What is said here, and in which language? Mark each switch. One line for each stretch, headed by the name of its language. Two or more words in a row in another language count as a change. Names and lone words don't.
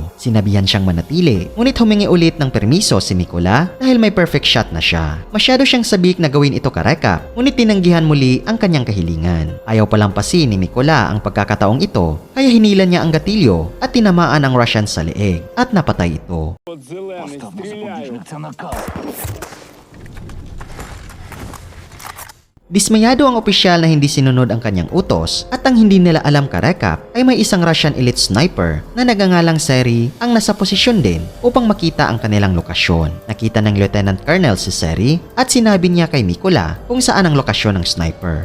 Filipino: Sinabihan siyang manatili, ngunit humingi ulit ng permiso si Mikola dahil may
English: perfect shot
Filipino: na siya. Masyado siyang sabik na gawin ito karekap, ngunit tinanggihan muli ang kanyang kahilingan. Ayaw palampasin ni Mikola ang pagkakataong ito, kaya hinila niya ang gatilyo at tinamaan ang Russian sa leeg at napatay ito.
Ukrainian: Поставмо запобіжник, це наказ.
Filipino: Dismayado ang opisyal na hindi sinunod ang kanyang utos at ang hindi nila alam karekap ay may isang
English: Russian elite sniper
Filipino: na nagangalang Seri ang nasa posisyon din upang makita ang kanilang lokasyon. Nakita ng
English: Lieutenant Colonel
Filipino: si Seri at sinabi niya kay Mikola kung saan ang lokasyon ng sniper.